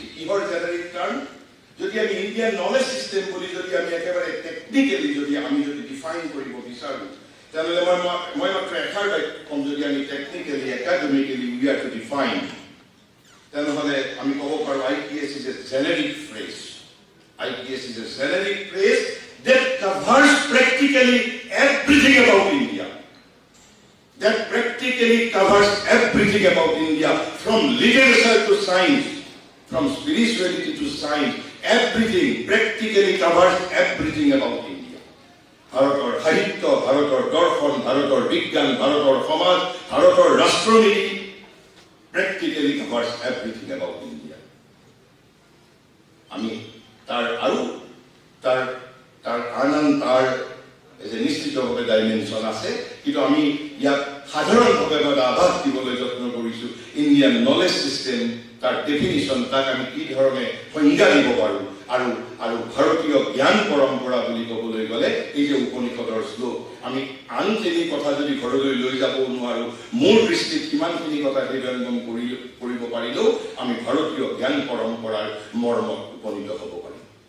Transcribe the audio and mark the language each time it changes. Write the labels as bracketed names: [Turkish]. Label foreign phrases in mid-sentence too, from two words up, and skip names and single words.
[Assamese] কিহৰ [English] generic term? [Assamese] যদি আমি [English] Indian knowledge system [Assamese] বুলি যদি আমি একেবাৰে টেকনিকেলি যদি ডিফাইন কৰিব বিচাৰোঁ, তেনেহ'লে মই মাত্ৰ এষাৰ বাক্য ক'ম। যদি আমি [English] technically academically we are to define, [Assamese] তেনেহ'লে আমি ক'ব পাৰোঁ [English] IPS is a generic phrase. IPS is a generic phrase that covers practically everything about India. That practically covers everything about India, from literature to science, from spirituality to science, everything practically covers everything about India. [Assamese] ভাৰতৰ সাহিত্য, ভাৰতৰ দৰ্শন, ভাৰতৰ বিজ্ঞান, ভাৰতৰ সমাজ, ভাৰতৰ ৰাষ্ট্ৰনীতি [English] practically covers everything about India. [Assamese] আমি তাৰ নিশ্চিতভাৱে ডাইমেনশ্যন আছে, কিন্তু আমি ইয়াক সাধাৰণভাৱে আভাস দিবলৈ যত্ন কৰিছোঁ। [English] Indian knowledge system, [Assamese] তাৰ ডেফিনিশ্যন, তাক আমি কি ধৰণে সংজ্ঞা দিব পাৰোঁ, আৰু ভাৰতীয় জ্ঞান পৰম্পৰা বুলি ক'বলৈ গ'লে এই যে উপনিষদৰ শ্লোক, আমি আনখিনি কথা যদি ঘৰলৈ লৈ যাব নোৱাৰোঁ, মোৰ দৃষ্টিত কিমানখিনি কথা হৃদয়ংগম কৰিব পাৰিলেও আমি ভাৰতীয় জ্ঞান পৰম্পৰাৰ মৰ্মত উপনীত হ'ব পাৰিম।